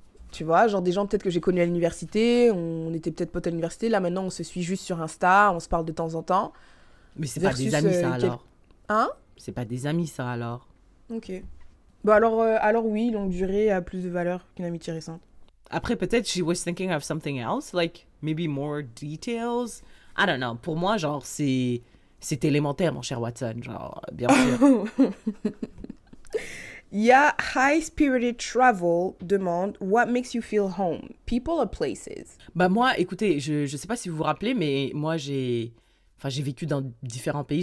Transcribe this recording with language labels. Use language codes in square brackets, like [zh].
[fr] Tu vois, genre des gens peut-être que j'ai connus à l'université, on était peut-être potes à l'université, là maintenant on se suit juste sur Insta, on se parle de temps en temps. Mais c'est pas des amis ça alors. Hein? C'est pas des amis ça alors. Ok. Bon alors oui, longue durée a plus de valeur qu'une amitié récente. Après peut-être [en] she was thinking of something else, like maybe more details. I don't know. [fr] Pour moi genre c'est élémentaire mon cher Watson, genre bien sûr. Il y a High Spirited Travel demande [en] What makes you feel home? People or places? [fr] Bah moi, écoutez, je sais pas si vous vous rappelez, mais moi j'ai vécu dans différents pays.